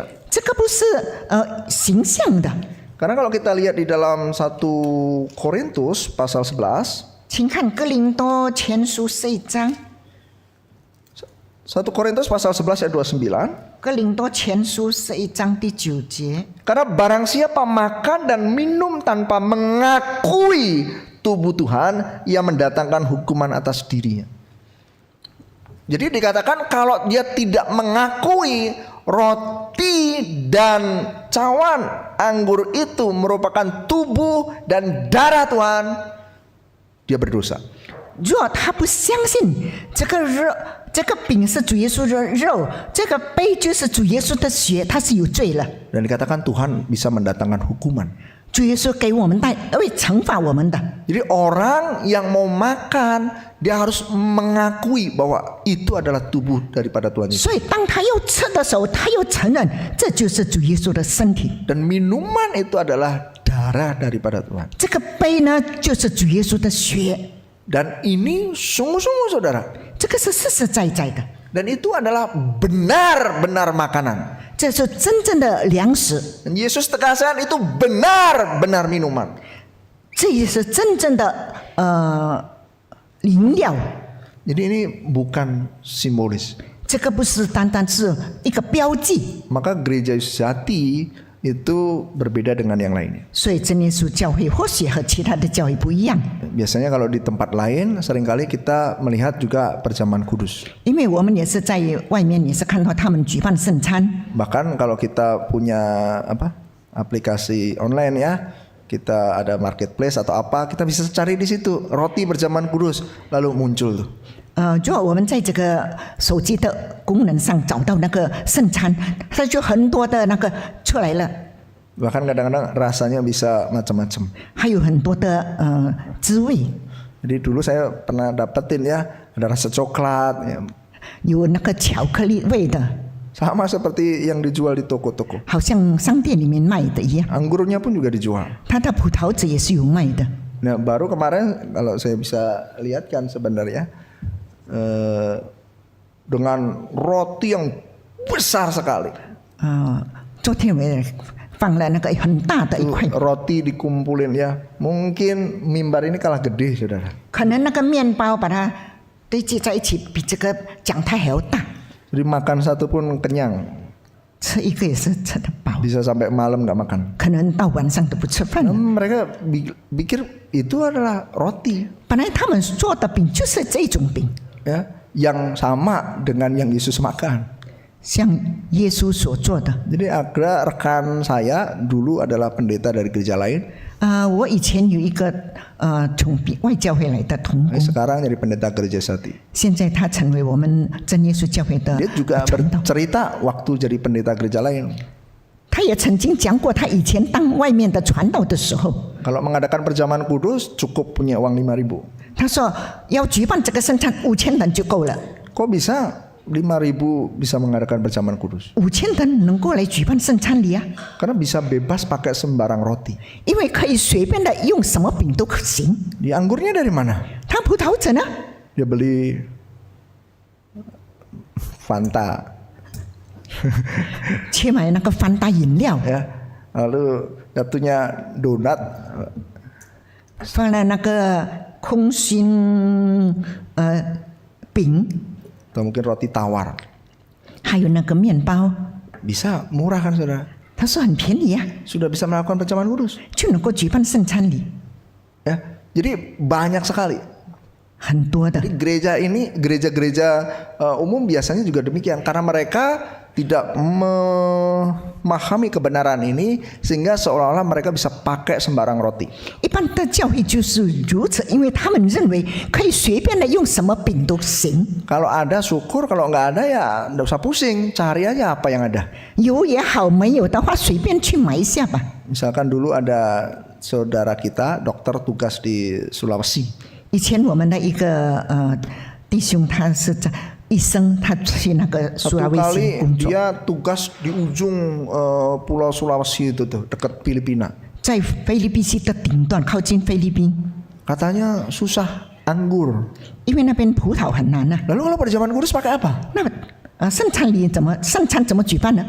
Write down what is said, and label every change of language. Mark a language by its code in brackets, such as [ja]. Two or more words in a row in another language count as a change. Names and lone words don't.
[zh] 这个不是形象的。 [id] Karena kalau kita lihat di dalam 1 Korintus pasal 11, [zh] 请看哥林多前书11章， [id] 1 Korintus pasal 11 ayat 29. [zh] 哥林多前书11章第9节。 [id] Karena barang siapa makan dan minum tanpa mengakui tubuh Tuhan, ia mendatangkan hukuman atas dirinya. Jadi dikatakan kalau dia tidak mengakui roti dan cawan anggur itu merupakan tubuh dan darah Tuhan, dia berdosa. [zh] 若他不相信这个肉，这个饼是主耶稣的肉，这个杯就是主耶稣的血，他是有罪了。 [id] Dan dikatakan Tuhan bisa mendatangkan hukuman. [zh] 主耶稣给我们会惩罚我们的。 [id] Jadi orang yang mau makan, dia harus mengakui bahwa itu adalah tubuh daripada Tuhan Yesus. [zh] 所以当他要吃的时候，他要承认这就是主耶稣的身体。 [id] Dan minuman itu adalah darah daripada Tuhan. [zh] 这个杯呢，就是主耶稣的血。 [id] Dan ini sungguh-sungguh, saudara. [zh] 这个是实实在在的， [id] Dan itu adalah benar-benar makanan. [zh] 这是真正的粮食， [id] Dan Yesus tegaskan itu benar-benar minuman. [zh] 这也是真正的灵料。 [id] Jadi ini bukan simbolis. [zh] 这个不是单单是一个标记。 [id] Maka gereja sejati itu berbeda dengan yang lainnya. [zh] 所以真耶稣教会或许和其他的教会不一样， [id] Biasanya kalau di tempat lain seringkali kita melihat juga perjamuan kudus. [zh] 因为我们也是在外面也是看到他们举办圣餐。 [id] Bahkan kalau kita punya aplikasi online ya, kita ada marketplace atau apa, kita bisa cari di situ roti perjamuan kudus, lalu muncul tuh. [zh] 如果我们在这个手机的功能上找到那个圣餐，它就很多的那个出来了， [id] Bahkan kadang-kadang rasanya bisa macam-macam. [zh] 还有很多的滋味， [id] Jadi dulu saya pernah dapetin ya, ada rasa coklat ya. [zh] 有那个巧克力味的， [id] Sama seperti yang dijual di toko-toko. [zh] 好像商店里面卖的一样。 [id] Anggurnya pun juga dijual. [zh] 它的葡萄籽也是有卖的。 [id] Nah, baru kemarin kalau saya bisa lihatkan sebenarnya dengan roti yang besar sekali. [zh] 昨天我也放了那个很大的一块， [id] Roti dikumpulin ya. Mungkin mimbar ini kalah gede, saudara. [zh] 可能那个面包把它堆积在一起，比这个讲台还要大。 [id] Jadi makan satu pun kenyang. [zh] 吃一个也是吃得饱， [id] Bisa sampai malam nggak makan. [zh] 可能到晚上都不吃饭了。 [id] Mereka pikir itu adalah roti, [zh] 本来他们做的饼就是这种饼， [id] ya, yang sama dengan yang Yesus makan. [zh] 像耶稣所做的。 [id] Jadi ada rekan saya dulu adalah pendeta dari gereja lain. [zh] 我以前有一个从外教会来的童工， [id] Sekarang jadi pendeta gereja Sati. [zh] 现在他成为我们真耶稣教会的 [id] Dia juga [zh] 传道。 [id] bercerita waktu jadi pendeta gereja lain. [zh] 他也曾经讲过，他以前当外面的传道的时候， [id] Kalau mengadakan perjamuan kudus cukup punya uang 5.000. [zh] 他说要举办这个圣餐5000人就够了。 [id] Kok bisa 5.000 bisa mengadakan perjamuan kudus? [zh] 5000 人能够来举办圣餐礼啊， [id] Karena bisa bebas pakai sembarang roti. [zh] 因为可以随便的用什么饼都可行。 [id] Di anggurnya dari mana? [zh] 他葡萄籽呢？ [id] Dia beli Fanta, [zh] 去买那个翻大饮料， [id] ya, lalu jatuhnya donat, [zh] 放了那个空心饼， [id] atau mungkin roti tawar. [zh] 还有那个面包， [id] Bisa murah kan saudara? [zh] 他说很便宜啊， [id] Sudah bisa melakukan perjamuan kudus. [zh] 就能够举办圣餐礼， [id] Ya, jadi banyak sekali. [zh] 很多的。 [id] Jadi gereja ini, gereja-gereja umum biasanya juga demikian karena mereka tidak memahami kebenaran ini sehingga seolah-olah mereka bisa pakai sembarang roti. [zh] 一般的教会就是如此，因为他们认为可以随便的用什么饼都行， [id] Kalau ada syukur, kalau nggak ada ya nggak usah pusing, cari aja apa yang ada. [zh] 有也好，没有的话随便去买一下吧。 [id] Misalkan dulu ada saudara kita dokter tugas di Sulawesi. [zh] 以前我们的一个弟兄，他是在医生，他去那个苏拉 [id] Satu [zh] 威 [id] kali [zh] 西工作， [id] dia tugas di ujung Pulau Sulawesi itu tuh dekat Filipina. [zh] 在菲律宾西的顶端，靠近菲律宾， [id] Katanya susah anggur. [zh] 因为那边葡萄很难啊。 [id] Lalu kalau perjamuan kudus pakai apa? [zh] 那圣餐怎么举办呢？